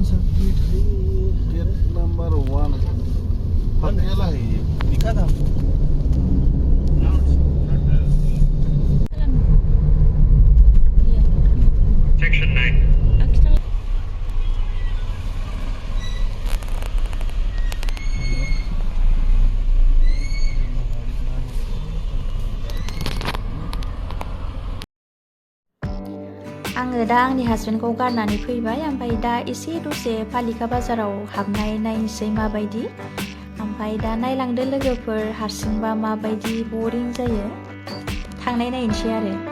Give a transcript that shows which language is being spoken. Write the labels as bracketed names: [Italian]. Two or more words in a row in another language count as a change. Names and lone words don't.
[Hindi] सा गेट है [English] gate number [Hindi] 1 पटियाला है ये लिखा था सेक्शन 9 [Bodo] आङो दा आंनि हासबेन्डखौ गारनानै फैबाय ओमफ्राय दा एसे दसे पालिका बाजाराव हाबनाय नायनोसै माबायदि ओमफ्राय दा नायलांदो लोगोफोर हारसिंबा माबायदि बरिं जायो थांनाय नायनोसै आरो